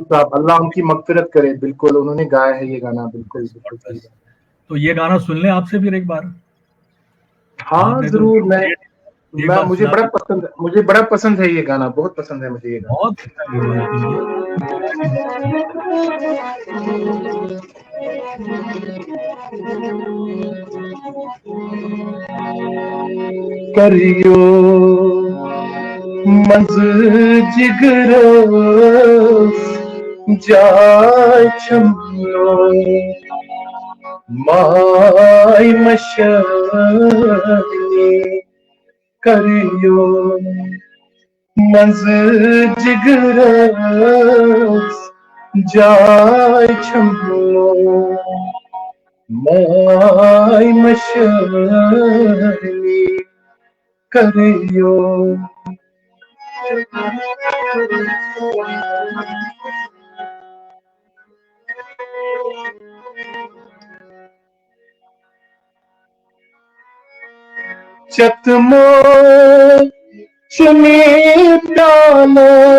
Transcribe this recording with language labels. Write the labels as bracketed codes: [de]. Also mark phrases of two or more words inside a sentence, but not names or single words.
[hi] रशीद साहब, अल्लाह उनकी मगफिरत करे, बिल्कुल उन्होंने गाया है ये गाना, बिल्कुल बिल्कुल सही बात। तो ये गाना सुन लें आपसे फिर एक बार। हाँ आपने तो जरूर, एक मैं बार सुना दिया। मुझे बड़ा पसंद है ये गाना, बहुत पसंद है मुझे ये गाना। बहुत अच्छा है ये गाना, सुनिए। [ks] करियो मंज जिगर जाय छमनो माय मशानी। करियो मंज जिगर जाय छमनो माय मशानी। करियो चतमो चुनी प्याला